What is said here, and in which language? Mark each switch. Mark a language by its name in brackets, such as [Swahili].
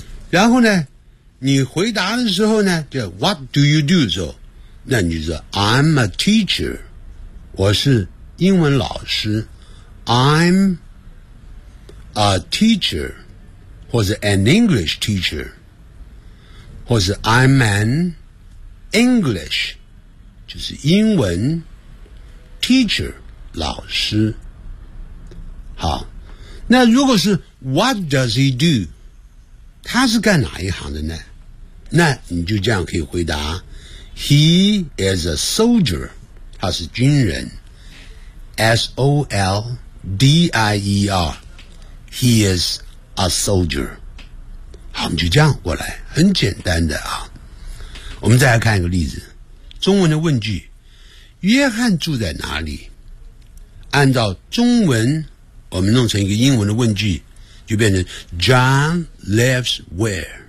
[Chinese] 然后呢你回答的时候呢就 [English] What do you do [Chinese] 的时候，那你就说 [English] I'm a teacher， [Chinese] 我是英文老师， I'm a teacher， 或者 [English] an English teacher， [Chinese] 或者 [English] I'm an English， [Chinese] 就是英文 teacher 老师。好，那如果是 [English] What does he do， [Chinese] 他是干哪一行的呢？那你就这样可以回答 [English] He is a soldier， [Chinese] 他是军人， S-O-L-D-I-E-R， He is a soldier。好，我们就这样过来，很简单的啊。我们再来看一个例子，中文的问句，约翰住在哪里？按照中文我们弄成一个英文的问句就变成 [English] John lives where。